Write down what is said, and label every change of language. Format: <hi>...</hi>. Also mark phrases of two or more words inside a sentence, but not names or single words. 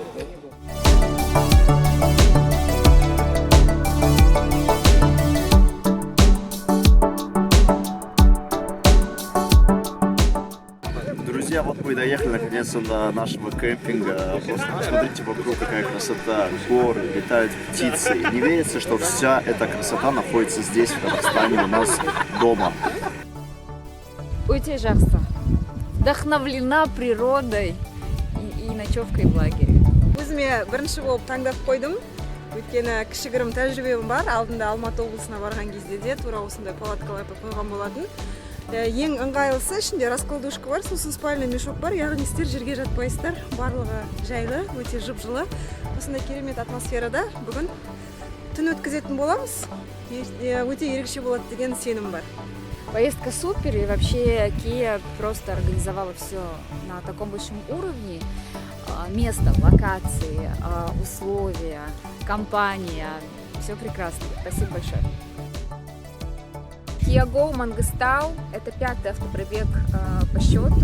<ru>Друзья, вот мы доехали наконец-то до нашего кемпинга. Просто посмотрите вокруг, какая красота, горы, летают птицы. И не верится, что вся эта красота находится здесь, в Казахстане, у нас дома.</ru> <kk>Өте жақсы.</kk> <ru>Вдохновлена природой и ночевкой в лагере.</ru> <kk>Өзіме бірінші болып таңдап қойдым. Өйткені кішігірім тәжірибем бар. Алдында Алматы облысына барған кезде де тура осындай палаткаларды қойған болатын. Ең ыңғайлысы ішінде раскладушка бар, сосын</kk> <ru>спальный мешок</ru> <kk>бар, яғни сіздер жерге жатпайсыздар. Барлығы жайлы, өте жып-жылы. Осындай керемет атмосферада бүгін түн өткізетін боламыз. Өте ерекше болады деген сенім бар.</kk> <ru>Поездка супер, и вообще Kia просто организовала все на таком большом уровне. Место, локации, условия, компания. Все прекрасно. Спасибо большое. Kia Go Мангыстау – это 5-й автопробег по счету.</ru>